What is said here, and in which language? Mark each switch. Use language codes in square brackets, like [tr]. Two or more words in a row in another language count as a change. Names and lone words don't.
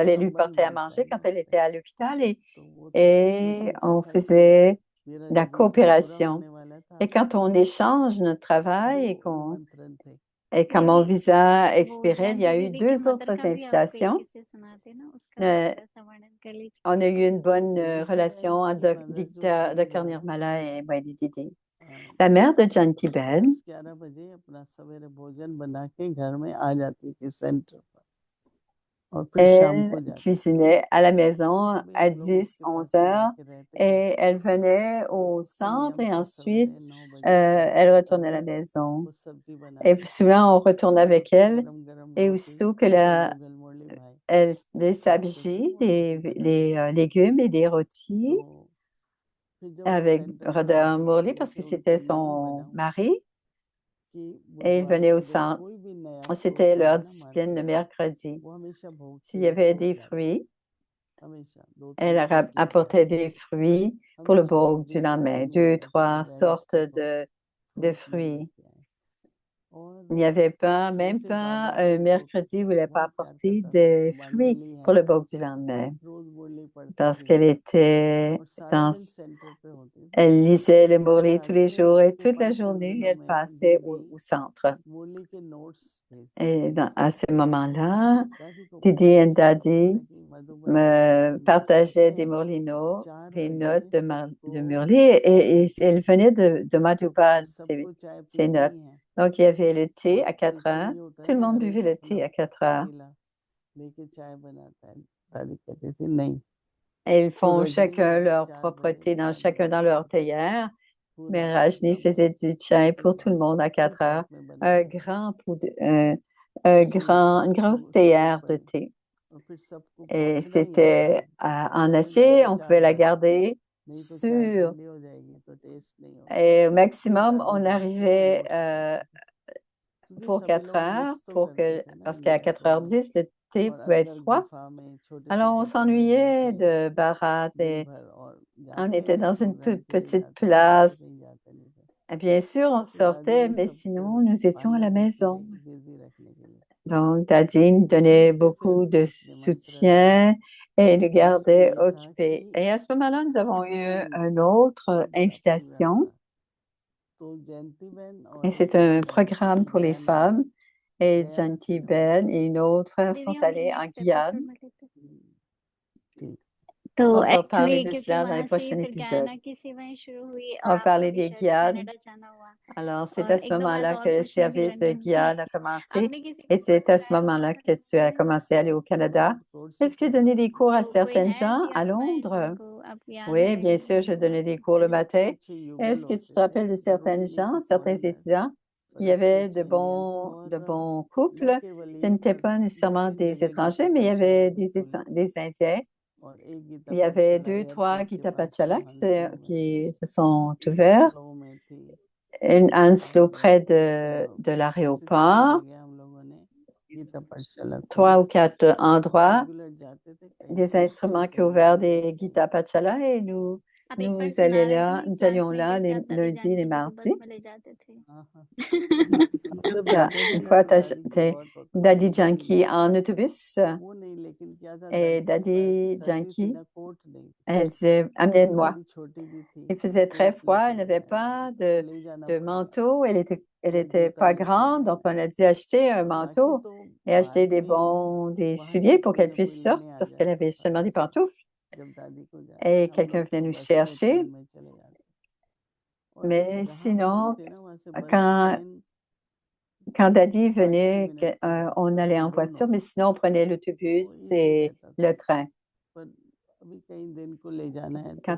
[fr] j'allais lui [hi] संबंध [fr] porter à [hi] बनता [fr] manger [hi] है [fr] quand [hi] ना [fr] elle [hi] उससे [fr] était à l'hôpital [hi] तो वो था [fr] et [hi] लेकिन क्या [fr] on [hi] था कि [fr] faisait [hi] मेरा [fr] de la [hi] जब इस दिन पूरा [fr] coopération. [hi] होने वाला था [fr] Et quand on échange notre travail [hi] दो निमंत्रण थे [fr] et quand mon [hi] दीदी [fr] visa [hi] वो [fr] expirait, il y [hi] जयंती [fr] a eu [hi] दीदी के [fr] deux [hi] मदर [fr] autres [hi] का भी आप एक [fr] invitations. [hi] किस्से सुनाते ना उसका [fr] Euh, [hi] थोड़ा सा वर्णन कर लीजिए [fr] on a eu une bonne [hi] जयंती [fr] relation [hi] बहन [fr] entre [hi] की मदर जो थी [fr] Dr. [hi] वो [fr] Nirmala et Waidi Didi. अ, La mère de Janti Ben [hi] 10-11 बजे अपना सवेरे भोजन बना के घर में आ जाती थी सेंटर पर और फिर शाम [fr] elle [hi] को जाती थी [fr] cuisinait à la maison [hi] कभी [fr] à [hi] हम लोग [fr] 10, [hi] उसके पास [fr] 11 [hi] ही [fr] heures [hi] जाके रहते थे [fr] et elle venait [hi] तो [fr] au [hi] उसका [fr] centre [hi] नियम [fr] et [hi] था [fr] ensuite [hi] सवेरे 9 बजे [fr] elle [hi] नाश्ता [fr] retournait à la [hi] करके [fr] maison. [hi] वो सब्जी [fr] Et [hi] बनाती थी [fr] souvent, on retournait [hi] और [fr] avec [hi] फिर [fr] elle [hi] गरम गरम [fr] et [hi] रोटी [fr] aussitôt que [hi] गोलू गलमोली भाई [fr] des sabji, des légumes et des rôtis [hi] तो फिर जब वो [fr] avec [hi] सेंटर पे [fr] Radha [hi] आते [fr] Murli [hi] थे [fr] parce [hi] कि [fr] que [hi] उनका [fr] c'était [hi] नियम [fr] son [hi] बना हुआ था [fr] mari [hi] कि [fr] et il [hi] बुधवार [fr] venait [hi] के [fr] au [hi] दिन [fr] centre. [hi] कोई भी नया [fr] C'était [hi] फ्रूट [fr] leur [hi] आए ना [fr] discipline le [hi] मार्केट में [fr] mercredi. [hi] वो हमेशा भोग [fr] S'il [hi] के [fr] y [hi] लिए [fr] avait [hi] छोड़ [fr] des [hi] के आते [fr] fruits, [hi] हमेशा दो [fr] elle [hi] तीन फ्रूट लेके [fr] apportait [hi] आते [fr] des fruits pour le [hi] हमेशा [fr] bhog [hi] उस [fr] du [hi] दिन ऐसे [fr] lendemain. [hi] नहीं [fr] Deux, [hi] होता कि वो [fr] trois [hi] रैबिश [fr] sortes [hi] के तो [fr] de [hi] फ्रूट नहीं [fr] fruits. [hi] लेके आए और [fr] Il n'y avait pas, même [hi] जैसे [fr] pas [hi] बाबा [fr] un [hi] थे तो [fr] mercredi, il ne voulait pas [hi] बहुत प्यार [fr] apporter [hi] करता था [fr] de fruits [hi] पुष्पांजलि [fr] pour [hi] है [fr] le bhog du lendemain [hi] रोज बोलनी पढ़ती [fr] parce [hi] थी [fr] qu'elle était [hi] और सारा [fr] dans, [hi] दिन सेंटर पे होती थी [fr] elle lisait le [hi] जब [fr] Mourli tous [hi] दादी [fr] les [hi] ने [fr] jours et [hi] आपके [fr] toute la [hi] पास उन [fr] journée, [hi] दिनों [fr] elle [hi] में [fr] passait [hi] दीदी [fr] au centre. [hi] मुरली के नोट्स भेजती [fr] Et [hi] थी [fr] à ce moment-là, [hi] दादी को [fr] Didi [hi] बहुत [fr] et [hi] अच्छा लगता था [fr] Daddy [hi] कि मधुबन से [fr] me [hi] उनके नोट्स आते [fr] partageaient des [hi] हैं [fr] Mourlino, [hi] 4 [fr] des notes [hi] बजे [fr] de [hi] सबको [fr] Murli et elles venaient de [hi] और [fr] Madhuban, [hi] सबको चाय [fr] ces [hi] पीनी [fr] notes. [hi] ही है [fr] Donc, il y avait le thé à [hi] आजकल [fr] 4 [hi] तो [fr] heures. [hi] ये होता है [fr] Tout le [hi] ना [fr] monde [hi] हर [fr] buvait [hi] एक [fr] le [hi] अपना [fr] thé à 4 heures. [hi] पतीला लेके चाय बनाता है दादी कहती थी नहीं [fr] Et ils [hi] तो [fr] font [hi] रजनी [fr] chacun [hi] जब [fr] leur [hi] 4 [fr] propre [hi] बजे [fr] thé [hi] चाय [fr] chacun dans [hi] बनाती [fr] leur [hi] थी तो [fr] théière. [hi] पूरा [fr] Mais [hi] पूरा [fr] Rajni faisait du chai [hi] भरती [fr] pour tout le monde à [hi] फुल [fr] 4 heures. [hi] पॉट में [fr] Un [hi] बनाती थी [fr] grand [hi] स्टील का [fr] une [hi] और [fr] grosse [hi] उसके [fr] théière [hi] ऊपर [fr] de thé. [hi] और फिर सबको [fr] Et [hi] पहुंचना ही है [fr] c'était [hi] शाम [fr] en [hi] 4 बजे [fr] acier, [hi] या [fr] on pouvait la [hi] 4:10 [fr] garder [hi] नहीं तो चाय [fr] sur. [hi] ठंडी हो जाएगी तो टेस्ट नहीं होगा [fr] Et au [hi] फिर [fr] maximum, [hi] दादी [fr] on [hi] बैठती थी [fr] arrivait [hi] नोट्स पढ़ती थी क्योंकि [fr] pour [hi] सभी [fr] 4 [hi] लोग [fr] heures, [hi] मिस तो करते थे ना [fr] parce qu'à [hi] नियम को [fr] 4h10, le thé [hi] और [fr] pouvait être [hi] अंदर [fr] froid. [hi] गुफा में छोटे [fr] Alors, on [hi] छोटे कमरे में [fr] s'ennuyait [hi] थे [fr] de Bharat [hi] दिन [fr] et [hi] भर और [fr] on [hi] जाते [fr] était [hi] हैं [fr] dans une [hi] प्रोग्राम [fr] toute [hi] के लिए [fr] petite [hi] जाते हैं नहीं तो [fr] place. [hi] कहीं जाते नहीं थे [fr] Et bien sûr, on [hi] तो दादी [fr] sortait, [hi] ये [fr] mais [hi] सबको [fr] sinon, nous étions à [hi] पालना [fr] la [hi] करती [fr] maison. [hi] रही बिजी रखने के लिए [fr] Donc, Daddy nous [hi] और वहीं [fr] donnait [hi] से फिर [fr] beaucoup de [hi] गायत्री मंत्र आया [fr] soutien et nous [hi] जिसमें [fr] gardait [hi] ये था [fr] occupés. [hi] कि [fr] Et à ce moment-là, nous avons eu [hi] वीकेंड [fr] une autre [hi] का प्रोग्राम [fr] invitation. [hi] था तो जयंती बहन [fr] Et [hi] और [fr] c'est un programme pour les [hi] दया नानी [fr] femmes. Et [hi] दया [fr] Janti [hi] नसीन और [fr] Ben et une autre frère [hi] दीदी [fr] sont [hi] हम लोग [fr] allés en [en] next episode [fr] Guyane. [hi] में लेते हैं ठीक तो [fr] On va parler [hi] एक्चुअली [fr] de [hi] क्योंकि [fr] cela dans les [hi] वहां से ही [fr] prochains [hi] फिर [fr] épisodes. [hi] गयाना की सेवाएं शुरू हुई [fr] On [hi] और [fr] va [hi] आपका [fr] parler [hi] भी [fr] des [hi] शायद [fr] Guyanes. [hi] कनाडा जाना हुआ [fr] Alors, c'est [hi] और [fr] à ce [hi] एक दो बात [fr] moment-là [hi] और [fr] que le [hi] पूछना भी [fr] service de [hi] रंजन कि [fr] Guyane a commencé. [hi] आपने किसी [fr] Et [hi] को कोर्स [fr] c'est à ce [hi] कराया वहां [fr] moment-là [hi] पर [fr] que tu as [hi] गयाना में [fr] commencé à aller au Canada. [hi] बहुत कोर्स ही [fr] Est-ce que [hi] करते [fr] donner des cours à [hi] तो कोई [fr] certaines [hi] है [fr] gens [hi] ऐसी [fr] à [hi] आत्माएं [fr] Londres? [hi] जिनको आप ज्ञान [fr] Oui, bien [hi] दें [fr] sûr, je donnais des cours le [hi] बड़े अच्छे [fr] matin. [hi] अच्छे युगल [fr] Est-ce que tu [hi] होते [fr] te [hi] थे [fr] rappelles de certaines [hi] जरूरी नहीं [fr] gens, [hi] कि [fr] certains [en] foreign batch [fr] étudiants? [hi] पर [fr] Il y [hi] अच्छे [fr] avait [hi] अच्छे इंडियंस [fr] de [hi] और [fr] bons [hi] न [fr] couples. [hi] केवल [fr] Ce [hi] यहीं [fr] n'était [hi] पर [fr] pas [hi] दो [fr] nécessairement [hi] तीन [fr] des [hi] जगह गीता [fr] étrangers, mais il y [hi] पाठशाला [fr] avait [hi] भी खोली [fr] des Indiens. [hi] और एक गीता [fr] Il y avait [hi] पाठशाला [fr] 2, 3 [hi] एयरपोर्ट के [fr] Gita [hi] पास थी [fr] Pachala [hi] हंसलो में [fr] qui se sont [hi] एक [fr] ouverts. [hi] स्लो में थी [fr] Une Anslo [hi] और [fr] près [hi] एक [fr] de [hi] ऐसे तीन [fr] l'aéroport. [hi] जगह हम लोगों ने गीता पाठशाला खोली [fr] 3 ou 4 [hi] और [fr] endroits, [hi] रेगुलर जाते थे कहीं [fr] des [hi] टेस्ट [fr] instruments qui [hi] कहीं [fr] ont ouvert [hi] म्यूजिक [fr] des [hi] कहीं [fr] Gita Pachala et [hi] आप एक बार सुना रहे थे ना [fr] nous allions [hi] क्लासमेट [fr] là [hi] के [fr] les [hi] साथ दादी [fr] lundis, les [hi] जानकी जी को बस [fr] mardis. [hi] में ले जाते थे हाँ हाँ हम जब जाते थे [fr] Une [hi] ना [fr] fois, [hi] तो दादी को बहुत होता था [fr] Daddy [hi] कि दादी [fr] Janki en autobus [hi] वो नहीं लेकिन क्या था [fr] et [hi] दादी के पास [fr] Daddy [hi] सर्दी थी [fr] Janki, [hi] ना कोट नहीं थी [fr] elle disait, [hi] और [fr] amenez-moi. [hi] दादी छोटी भी थी [fr] Il [hi] तो [fr] faisait très [hi] कोट [fr] froid, [hi] लेके [fr] elle [hi] नहीं [fr] n'avait [hi] आए [fr] pas [hi] तो ले जाना [fr] de [hi] पड़ा [fr] manteau, elle [hi] या [fr] était [hi] जूता [fr] pas [hi] लेके [fr] grande, [hi] गए [fr] donc on a dû acheter un [hi] बाकी [fr] manteau [hi] तो [fr] et acheter [hi] बाद में [fr] des [hi] वहां से [fr] souliers pour [hi] कोई [fr] qu'elle [hi] ना कोई [fr] puisse sortir [hi] लेने आ [fr] parce qu'elle [hi] जाता [fr] avait [hi] था [fr] seulement des [hi] ऐसे [fr] pantoufles [hi] जब दादी को जाना [fr] et [hi] हम [fr] quelqu'un [hi] लोग [fr] venait [hi] तो [fr] nous [hi] बस में [fr] chercher. [hi] ट्रेन में चले जाते और [fr] Mais [hi] जहाँ हम लोग [fr] sinon, [hi] थे ना वहां से बस [fr] quand, [hi] ट्रेन [fr] quand [hi] बस [fr] Daddy [hi] 5-6 [fr] venait, [hi] मिनट की [fr] on [hi] बात [fr] allait [hi] थी [fr] en [hi] दोनों [fr] voiture, mais sinon on prenait [hi] तो [fr] l'autobus [hi] इजी [fr] et [hi] रहता था [fr] le train. [hi] पर अभी कहीं दिन को ले जाना है तो